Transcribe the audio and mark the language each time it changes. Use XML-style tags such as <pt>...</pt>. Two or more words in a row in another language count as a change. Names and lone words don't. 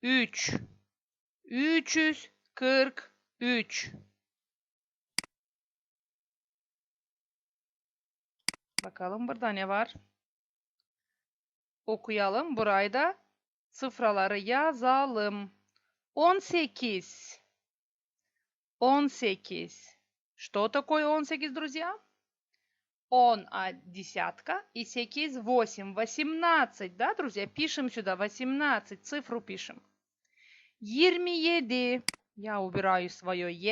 <gag>343. Bakalım burada ne var? Okuyalım. Burayı da sıfraları yazalım. 18. 18.</gag> <ru>Что такое 18, друзья? Он десятка и 8, 8. 18, да, друзья? Пишем сюда 18, цифру пишем. 27. Я убираю свое Е.</ru>